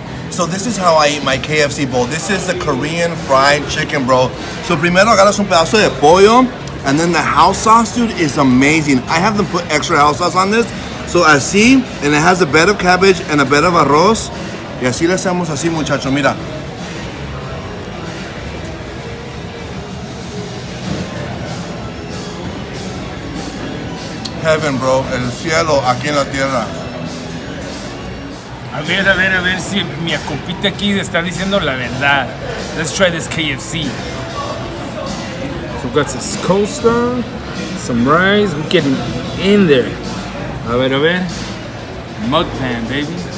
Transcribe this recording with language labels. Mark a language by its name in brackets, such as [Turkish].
[English] So this is how I eat my KFC bowl. This is the Korean fried chicken, bro. So primero agarras un pedazo de pollo, and then the house sauce, dude, is amazing. I have them put extra house sauce on this. So así, and it has a bed of cabbage and a bed of arroz. [Spanish] Y así le hacemos así, muchacho, mira. Heaven, bro. El cielo aquí en la tierra. A ver si mi compita aquí está diciendo la verdad. [English] Let's try this KFC. So we've got some coleslaw, some rice. We're getting in there. A ver. Mug pan, baby.